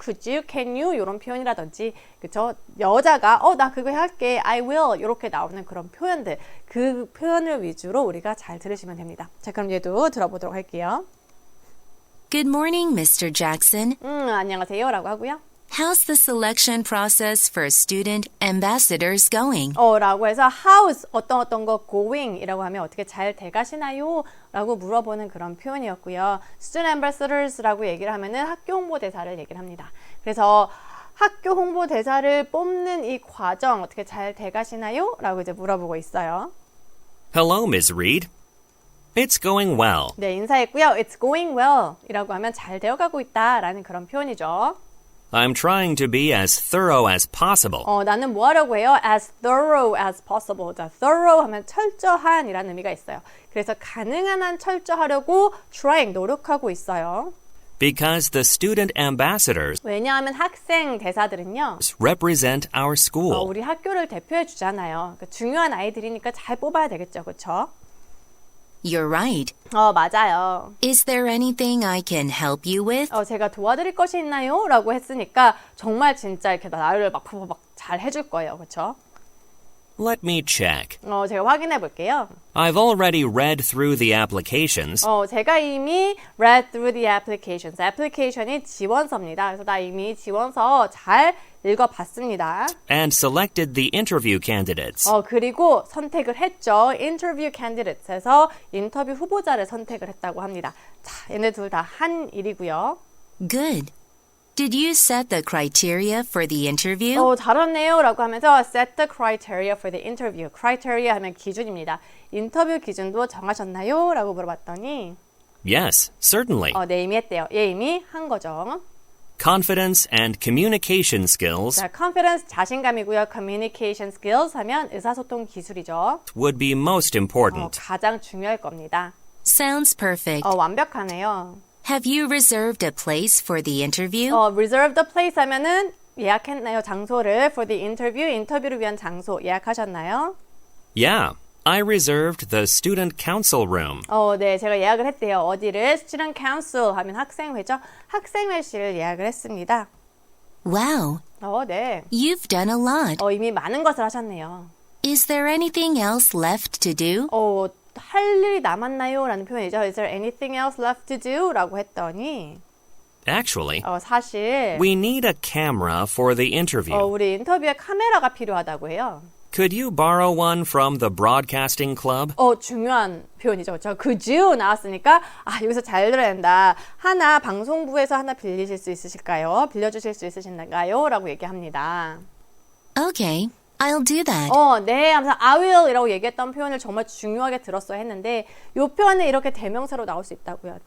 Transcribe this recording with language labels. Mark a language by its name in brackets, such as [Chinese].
[English] Could you? Can you? [Korean] 이런 표현이라든지 그쵸? 여자가 나 그거 할게. [English] I will. [Korean] 이렇게 나오는 그런 표현들 그 표현을 위주로 우리가 잘 들으시면 됩니다. 자, 그럼 얘도 들어보도록 할게요. [English] Good morning, Mr. Jackson. [Korean] 안녕하세요 라고 하고요. [English] How's the selection process for student ambassadors going? [Korean] 라고 해서 [English] how's [Korean] 어떤 거 going 이라고 하면 어떻게 잘 돼가시나요? 라고 물어보는 그런 표현이었고요. [English] student ambassadors [Korean] 라고 얘기를 하면은 학교 홍보대사를 얘기를 합니다. 그래서 학교 홍보대사를 뽑는 이 과정 어떻게 잘 돼가시나요? 라고 이제 물어보고 있어요. [English] Hello, Ms. Reed. It's going well. [Korean] 네, 인사했고요. [English] It's going well [Korean] 이라고 하면 잘 되어가고 있다 라는 그런 표현이죠. [English] I'm trying to be as thorough as possible. [Korean] 나는 뭐 하려고 해요? [English] As thorough as possible. [Korean] 자, thorough 하면 철저한 이라는 의미가 있어요. 그래서 가능한 한 철저하려고 trying, 노력하고 있어요. [English] Because the student ambassadors [Korean] 왜냐하면 학생 대사들은요. [English] represent our school. [Korean] 우리 학교를 대표해 주잖아요. 그러니까 중요한 아이들이니까 잘 뽑아야 되겠죠. 그렇죠? [English] You're right. [Korean] 맞아요. [English] Is there anything I can help you with? [Korean] 제가 도와드릴 것이 있나요? 라고 했으니까 정말 진짜 이렇게 나를 막 잘 해줄 거예요. 그렇죠? [English] Let me check. [Korean] 제가 확인해 볼게요. [English] I've already read through the applications. [Korean] 제가 이미 [English] read through the applications. [Korean] 애플리케이션이 지원서입니다. 그래서 나 이미 지원서 잘 읽어봤습니다. [English] And selected the interview candidates. [Korean] 그리고 선택을 했죠. [English] interview candidates에서 [Korean] 인터뷰 후보자를 선택을 했다고 합니다. 자, 얘네 둘 다 한 일이고요. [English] Good. Did you set the criteria for the interview? [Korean] 잘했네요 라고 하면서 [English] set the criteria for the interview. [Korean] criteria 하면 기준입니다. 인터뷰 기준도 정하셨나요? 라고 물어봤더니 [English] Yes, certainly. [Korean] 네, 이미 했대요. 얘 이미 한 거죠. [English] Confidence and communication skills [Korean] 자, confidence, 자신감이고요. [English] communication skills [Korean] 하면 의사소통 기술이죠. [English] would be most important. [Korean] 가장 중요할 겁니다. [English] Sounds perfect. [Korean] 완벽하네요. [English] Have you reserved a place for the interview? reserve the place [Korean] 하면은 예약했나요? 장소를 [English] for the interview, [Korean] 인터뷰를 위한 장소 예약하셨나요? [English] Yeah, I reserved the student council room. [Korean] 네, 제가 예약을 했대요. 어디를? Student Council 하면 학생회죠. 학생회실을 예약을 했습니다. [English] Wow. [Korean] 네. [English] You've done a lot. [Korean] 이미 많은 것을 하셨네요. [English] Is there anything else left to do? [Korean] 할 일이 남았나요? 라는 표현이죠. [English] Is there anything else left to do? [Korean] 라고 했더니 [English] Actually, [Korean] 사실 [English] we need a camera for the interview. [Korean] 우리 인터뷰에 카메라가 필요하다고 해요. [English] Could you borrow one from the broadcasting club? [Korean] 중요한 표현이죠. 그렇죠? [English] Could you [Korean] 나왔으니까 여기서 잘 들어야 된다. 하나 방송부에서 하나 빌리실 수 있으실까요? 빌려주실 수 있으신가요? 라고 얘기합니다. [English] Okay, I'll do that. [Korean] 네 하면서 [English] I will [Korean] 이라고 얘기했던 표현을 정말 중요하게 들었어야 했는데 이 표현은 이렇게 대명사로 나올 수 있다고요.